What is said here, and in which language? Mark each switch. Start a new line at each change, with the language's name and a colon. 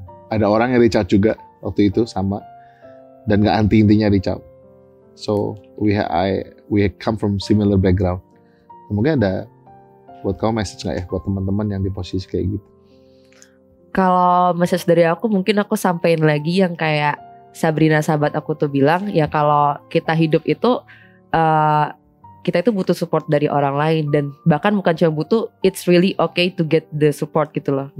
Indonesian: Ada orang yang
English: reach out
Indonesian: juga waktu itu sama, dan nggak anti-intinya reach out.
English: So we come from similar background.
Indonesian: Mungkin ada buat kamu message nggak ya buat teman-teman yang di posisi kayak gitu? Kalau message dari aku, mungkin aku sampein lagi yang kayak Sabrina sahabat aku tuh bilang, ya kalau kita hidup itu kita itu butuh support dari orang lain, dan bahkan bukan cuma butuh,
English: it's really okay to get the support
Indonesian: gitu loh.